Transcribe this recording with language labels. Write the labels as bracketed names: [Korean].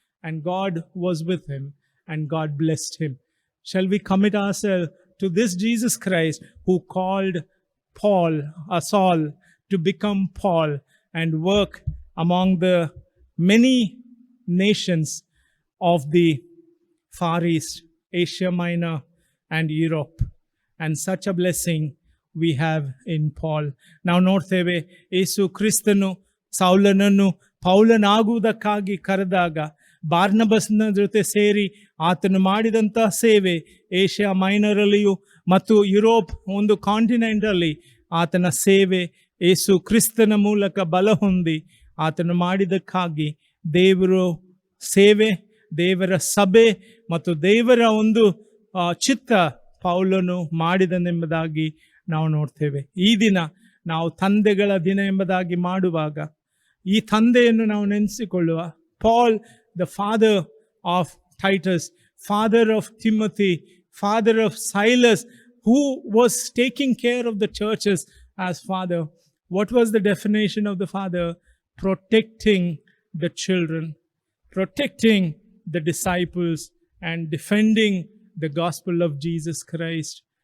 [English] And God was with him and God blessed him. Shall we commit ourselves to this Jesus Christ who called Saul to become Paul and work among the many nations of the Far East, Asia Minor and Europe. And such a blessing we have in Paul. [Kannada] ನಾವು ನೋಡ್ತೇವೆ, ಯೇಸು ಕ್ರಿಸ್ತನು ಸೌಲನನ್ನು ಪೌಲನಾಗುವುದಕ್ಕಾಗಿ ಕರೆದಾಗ ಬಾರ್ನಬಸ್ನ ಜೊತೆ ಸೇರಿ ಆತನು ಮಾಡಿದಂಥ ಸೇವೆ Asia ಮೈನರಲ್ಲಿಯೂ ಮತ್ತು ಯುರೋಪ್ ಒಂದು ಕಾಂಟಿನೆಂಟಲ್ಲಿ ಆತನ ಸೇವೆ ಯೇಸು ಕ್ರಿಸ್ತನ ಮೂಲಕ ಬಲ ಹೊಂದಿ ಆತನು ಮಾಡಿದಕ್ಕಾಗಿ ದೇವರು ಸೇವೆ, ದೇವರ ಸಭೆ ಮತ್ತು ದೇವರ ಒಂದು ಚಿತ್ತ ಪೌಲನು ಮಾಡಿದನೆಂಬುದಾಗಿ ನಾವು ನೋಡ್ತೇವೆ. ಈ ದಿನ ನಾವು ತಂದೆಗಳ ದಿನ ಎಂಬುದಾಗಿ ಮಾಡುವಾಗ ಈ ತಂದೆಯನ್ನು ನಾವು ನೆನೆಸಿಕೊಳ್ಳುವ. [English] Paul, the father of Titus, father of Timothy, father of Silas, who was taking care of the churches as father. What was the definition of the father? Protecting the children, protecting the disciples, and defending the gospel of Jesus Christ.